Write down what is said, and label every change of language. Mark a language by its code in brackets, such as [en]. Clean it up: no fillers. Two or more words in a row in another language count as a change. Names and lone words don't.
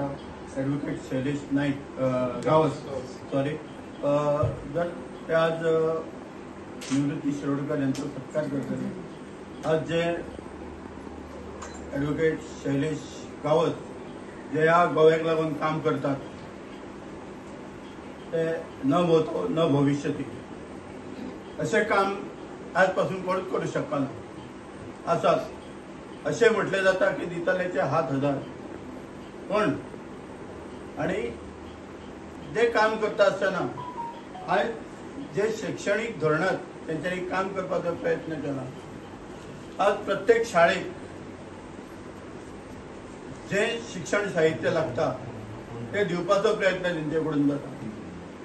[kok] ॲडव्होकेट शैलेश नाईक गावस सॉरी जर ते आज निवृत्ती शिरोडकर यांचा सत्कार करतले. आज जे ॲडव्होकेट शैलेश गावस जे ह्या गोव्याक लागून काम करतात ते [sa] न भूतो न भविष्यती [kok] असे काम आजपासून कोणच करू शकना. आसात असे म्हटले जाता की दितालेचे हात हजार पण आणि जे काम करता आसतना आज जे शैक्षणिक धोरणात त्यांच्यानी काम करपाचो प्रयत्न केला. आज प्रत्येक शाळेत जे शिक्षण साहित्य लागता ते दिवपाचो प्रयत्न त्यांच्याकडून जाता.